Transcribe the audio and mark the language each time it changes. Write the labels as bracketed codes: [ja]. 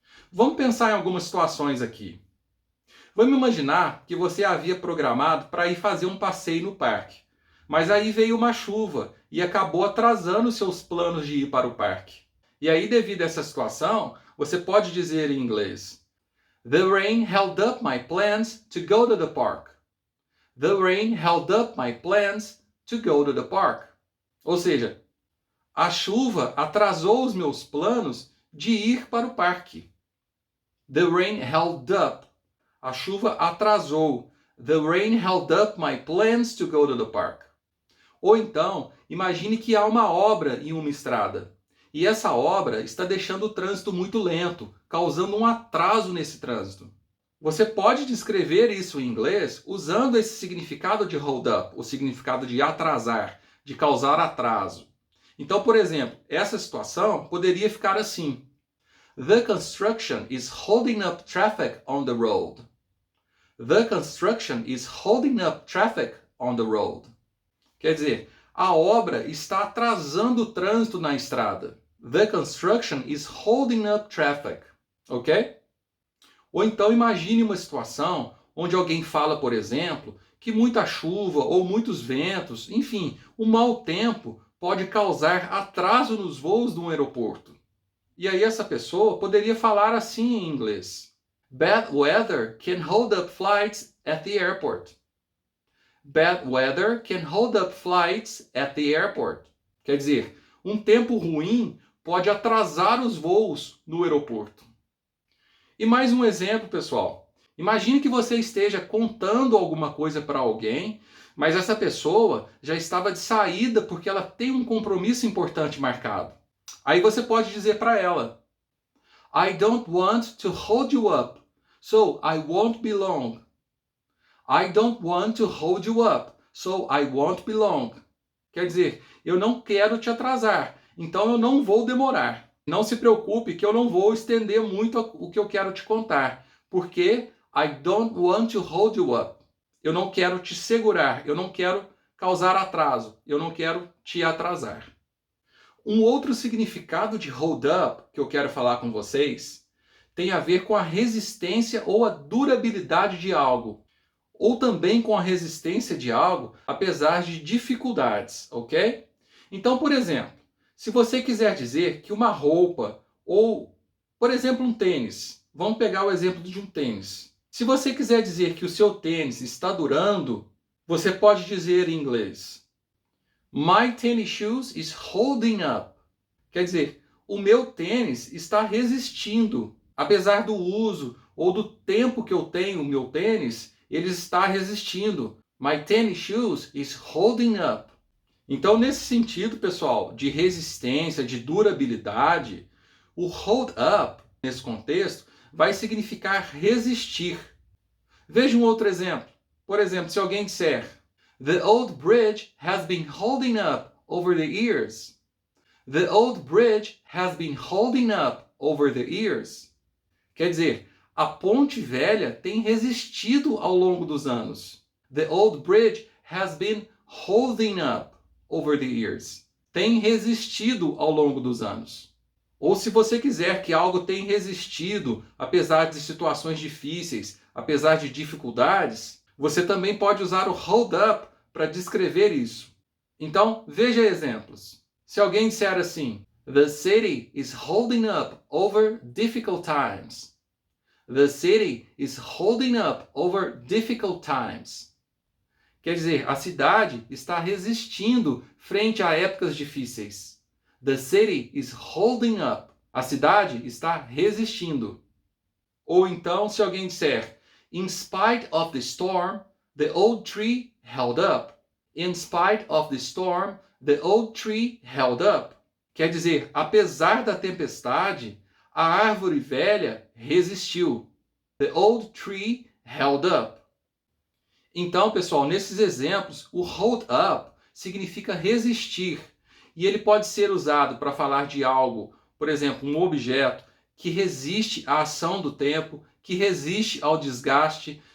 [pt] Vamos pensar em algumas situações aqui. Vamos imaginar que você havia programado para ir fazer um passeio no parque. Mas aí veio uma chuva e acabou atrasando seus planos de ir para o parque. E aí, devido a essa situação, você pode dizer em inglês: [en] The rain held up my plans to go to the park. The rain held up my plans to go to the park. [pt] Ou seja, a chuva atrasou os meus planos de ir para o parque. [en] The rain held up. [pt] A chuva atrasou. [en] The rain held up my plans to go to the park. [pt] Ou então, imagine que há uma obra em uma estrada. E essa obra está deixando o trânsito muito lento, causando um atraso nesse trânsito. Você pode descrever isso em inglês usando esse significado de hold up, o significado de atrasar, de causar atraso. Então, por exemplo, essa situação poderia ficar assim: [en] The construction is holding up traffic on the road. The construction is holding up traffic on the road. [pt] Quer dizer, a obra está atrasando o trânsito na estrada. [en] The construction is holding up traffic. [pt] Ok? Ou então imagine uma situação onde alguém fala, por exemplo, que muita chuva ou muitos ventos, enfim, o mau tempo pode causar atraso nos voos de um aeroporto. E aí essa pessoa poderia falar assim em inglês: [en] Bad weather can hold up flights at the airport. Bad weather can hold up flights at the airport. [pt] Quer dizer, um tempo ruim pode atrasar os voos no aeroporto. E mais um exemplo, pessoal. Imagine que você esteja contando alguma coisa para alguém, mas essa pessoa já estava de saída porque ela tem um compromisso importante marcado. Aí você pode dizer para ela: [en] I don't want to hold you up, so I won't be long. I don't want to hold you up, so I won't be long. [pt] Quer dizer, eu não quero te atrasar, então eu não vou demorar. Não se preocupe que eu não vou estender muito o que eu quero te contar, porque [en] I don't want to hold you up. [pt] Eu não quero te segurar, eu não quero causar atraso, eu não quero te atrasar. Um outro significado de hold up que eu quero falar com vocês tem a ver com a resistência ou a durabilidade de algo, ou também com a resistência de algo apesar de dificuldades, ok? Então, por exemplo, se você quiser dizer que uma roupa ou, por exemplo, um tênis, vamos pegar o exemplo de um tênis. Se você quiser dizer que o seu tênis está durando, você pode dizer em inglês: [en] My tennis shoes is holding up. [pt] Quer dizer, o meu tênis está resistindo. Apesar do uso ou do tempo que eu tenho o meu tênis, ele está resistindo. [en] My tennis shoes is holding up. [pt] Então, nesse sentido, pessoal, de resistência, de durabilidade, o hold up, nesse contexto, vai significar resistir. Veja um outro exemplo. Por exemplo, se alguém disser: [en] The old bridge has been holding up over the years. The old bridge has been holding up over the years. [pt] Quer dizer, a ponte velha tem resistido ao longo dos anos. [en] The old bridge has been holding up over the years. [pt] Tem resistido ao longo dos anos. Ou se você quiser que algo tenha resistido, apesar de situações difíceis, apesar de dificuldades, você também pode usar o hold up para descrever isso. Então, veja exemplos. Se alguém disser assim: [en] The city is holding up over difficult times. The city is holding up over difficult times. [pt] Quer dizer, a cidade está resistindo frente a épocas difíceis. [en] The city is holding up. [pt] A cidade está resistindo. Ou então, se alguém disser: [en] In spite of the storm, the old tree held up. In spite of the storm, the old tree held up. [pt] Quer dizer, apesar da tempestade, a árvore velha resistiu. [en] The old tree held up. [pt] Então, pessoal, nesses exemplos, o hold up significa resistir. E ele pode ser usado para falar de algo, por exemplo, um objeto que resiste à ação do tempo, que resiste ao desgaste.